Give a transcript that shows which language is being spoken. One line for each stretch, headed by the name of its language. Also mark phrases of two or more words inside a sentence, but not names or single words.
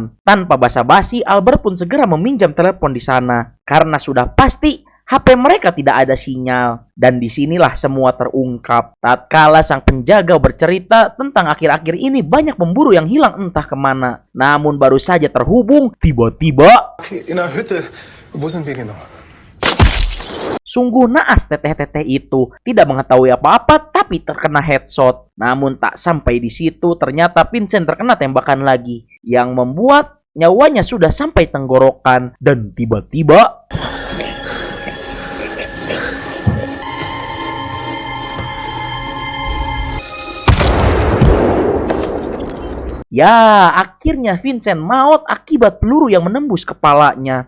Indonesian: Tanpa basa-basi, Albert pun segera meminjam telepon di sana. Karena sudah pasti HP mereka tidak ada sinyal. Dan disinilah semua terungkap. Tatkala sang penjaga bercerita tentang akhir-akhir ini banyak pemburu yang hilang entah kemana. Namun baru saja terhubung, tiba-tiba...
German: In der Hütte. Wo sind wir genau?
Indonesian: Sungguh naas teteh-teteh itu, tidak mengetahui apa-apa tapi terkena headshot. Namun tak sampai di situ, ternyata Vincent terkena tembakan lagi yang membuat nyawanya sudah sampai tenggorokan. Dan tiba-tiba ya, akhirnya Vincent maut akibat peluru yang menembus kepalanya.